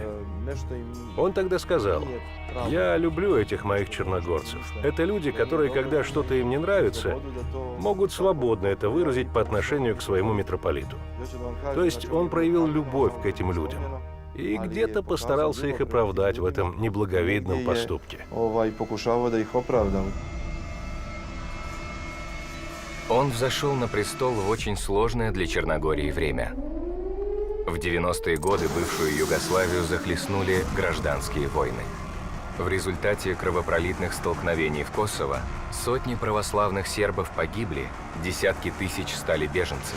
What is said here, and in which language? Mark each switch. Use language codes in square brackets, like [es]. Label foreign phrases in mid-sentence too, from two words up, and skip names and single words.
[ru] Он тогда сказал: «Я люблю этих моих черногорцев. Это люди, которые, когда что-то им не нравится, могут свободно это выразить по отношению к своему митрополиту». То есть он проявил любовь к этим людям и где-то постарался их оправдать в этом неблаговидном поступке. [sr] Pokušavao da ih opravdam. [ru] Он взошел на престол в очень сложное для Черногории время. В 90-е годы бывшую Югославию захлестнули гражданские войны. В результате кровопролитных столкновений в Косово сотни православных сербов погибли, десятки тысяч стали беженцами.